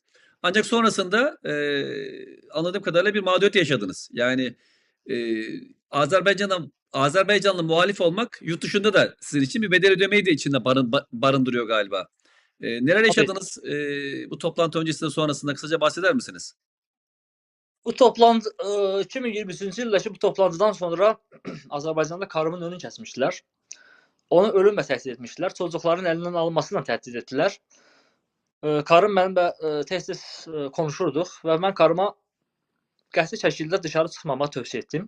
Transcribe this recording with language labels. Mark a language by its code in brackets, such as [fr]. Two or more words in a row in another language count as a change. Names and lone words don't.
[tr] Ancak sonrasında anladığım kadarıyla bir mağduriyet yaşadınız. Yani Azerbaycanlı muhalif olmak yurt dışında da sizin için bir bedel ödemeyi de içinde barındırıyor galiba. Neler yaşadınız bu toplantı öncesinde sonrasında kısaca bahseder misiniz? [az] Bu toplantı 2023-cü ildəki bu toplantıdan sonra Azərbaycanda karımın önünü kəsmişdilər. Onu ölümlə təhdid etmişdilər. Çocukların əlindən alınmasıyla təhdid etdilər. Karım mənimlə tez-tez konuşurduq və mən karıma qəti şəkildə dışarı çıxmamağı tövsiyə etdim.